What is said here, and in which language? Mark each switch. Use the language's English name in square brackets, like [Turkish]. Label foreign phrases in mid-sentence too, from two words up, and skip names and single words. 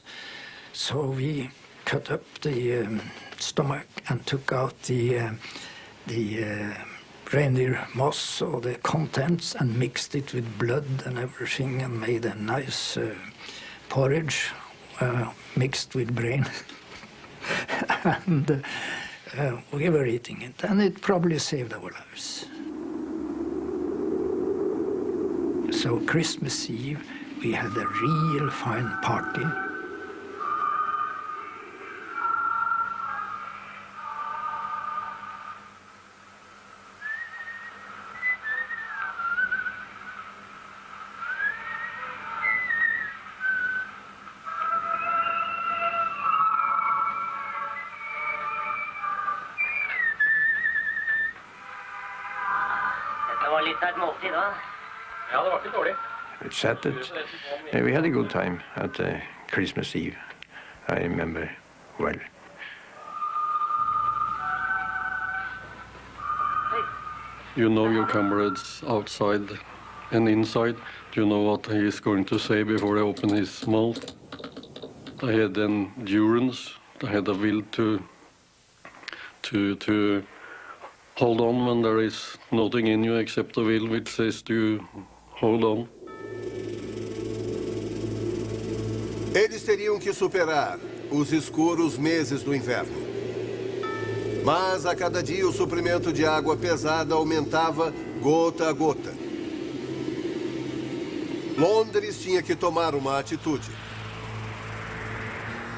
[English] So we cut up the stomach and took out the reindeer moss or the contents and mixed it with blood and everything and made a nice porridge mixed with brain. And we were eating it, and it probably saved our lives. So Christmas Eve, we had a real fine party. [Norwegian] Det var litt av et måltid da. Ja, det var ikke dårlig. [English] We chatted. We had a good time at Christmas Eve. I remember well. You know your comrades outside and inside. Do you know what he is going to say before they open his mouth? I had endurance. I had a will to hold on when there is nothing in you except the will which says to hold on. [Portuguese] Eles teriam que superar os escuros meses do inverno. Mas a cada dia o suprimento de água pesada aumentava gota a gota. Londres tinha que tomar uma atitude.